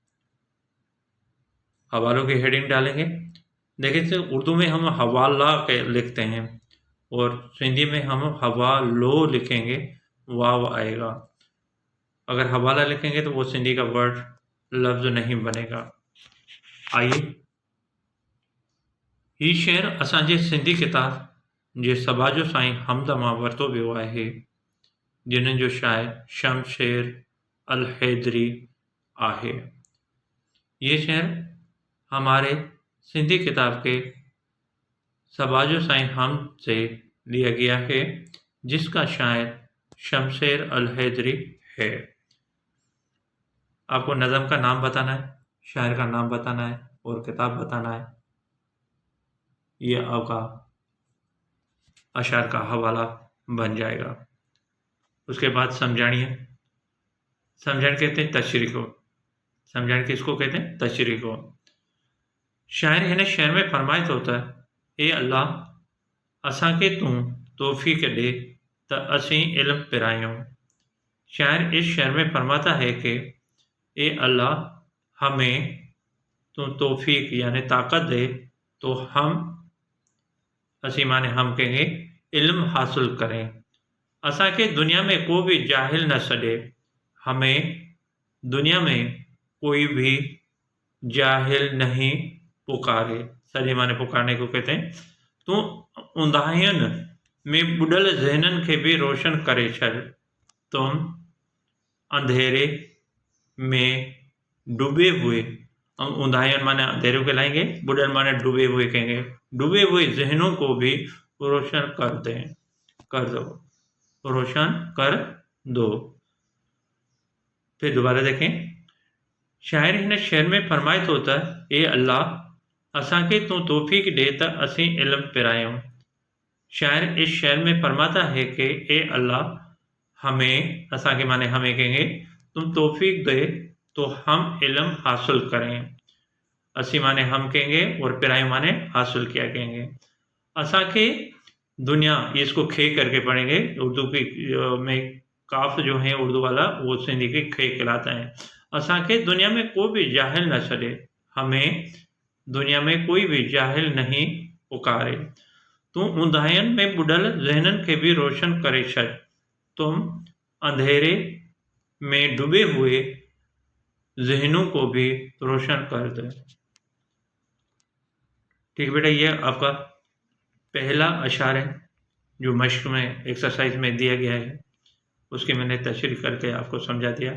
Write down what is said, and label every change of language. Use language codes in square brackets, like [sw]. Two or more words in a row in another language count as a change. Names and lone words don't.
[ur] حوالوں کی ہیڈنگ ڈالیں گے۔ دیکھیے تو اردو میں ہم حوالہ لکھتے ہیں اور سندھی میں ہم حوالو لکھیں گے، واؤ آئے گا. اگر حوالہ لکھیں گے تو وہ سندھی کا ورڈ لفظ نہیں بنے گا. [sd] आइए, ही शेर असांजे सिंधी किताब जे सबाज व साईं हमद मां वरितो वियो आहे, जिन्हनि जो शाइर शमशेर अल हैदरी आहे। [ur] یہ شعر ہمارے سندھی کتاب کے سباج و سائیں حمد سے لیا گیا ہے، جس کا شاعر شمشیر ال حیدری ہے. آپ کو نظم کا نام بتانا ہے، شاعر کا نام بتانا ہے اور کتاب بتانا ہے. یہ آپ کا اشعار کا حوالہ بن جائے گا. اس کے بعد سمجھانی ہے. سمجھانی کہتے ہیں تشریح کو. سمجھانی کس کو کہتے ہیں؟ تشریح کو. [sd] शायर हिन शेर में फरमाए थो त ए अल्लाह असांखे तूं तौफ़ीक़ ॾे त असीं इल्म पिरायूं। [ur] شاعر اس شعر میں فرماتا ہے کہ اے اللہ ہمیں تو توفیق یعنی طاقت دے تو ہم، اسی معنی ہم کہیں گے، علم حاصل کریں. [sd] असांखे दुनिया में को भी जाहिल न सॾे। [ur] ہمیں دنیا میں کوئی بھی جاہل نہیں پکارے. سجے معنی پکارنے کو کہتے ہیں. [sd] तूं उंधाइनि में ॿुॾल ज़हननि खे भी रोशन करे छॾ। [ur] تم اندھیرے میں ڈوبے ہوئے، اونداھین معنی اندھیرے کو لائیں گے، ٻڏل معنی ڈوبے ہوئے کہیں گے، ڈوبے ہوئے ذہنوں کو بھی روشن کر دو، روشن کر دو. پھر دوبارہ دیکھیں. [sd] शायर हिन शेर में फरमाए थो त ए अल्लाह असांखे तूं तौफ़ीक़ ॾे त असीं इल्म पिरायूं। [ur] شاعر اس شعر میں فرماتا ہے کہ اے اللہ ہمیں، اسانکھے معنی ہمیں کہیں گے، تم توفیق دے تو ہم علم حاصل کریں. اسی معنی ہم کہیں گے اور پرایوں معنی حاصل کیا کہیں گے. اسانکھے دنیا، یہ اس کو کھے کر کے پڑھیں گے. اردو کی میں کاف جو ہے اردو والا، وہ سندھی کی کھے کہلاتا ہے. [sd] असांखे दुनिया में कोई भी जाहिल न छॾे। [ur] ہمیں دنیا میں کوئی بھی جاہل نہیں پکارے. [sd] तूं उंधाइनि में ॿुॾल ज़हननि खे भी रोशन करे छॾ। [ur] تم اندھیرے میں ڈوبے ہوئے ذہنوں کو بھی روشن کر دے۔ ٹھیک ہے بیٹا، یہ آپ کا پہلا اشعار ہے جو مشق میں ایکسرسائز میں دیا گیا ہے، اس کی میں نے تشریح کر کے آپ کو سمجھا دیا۔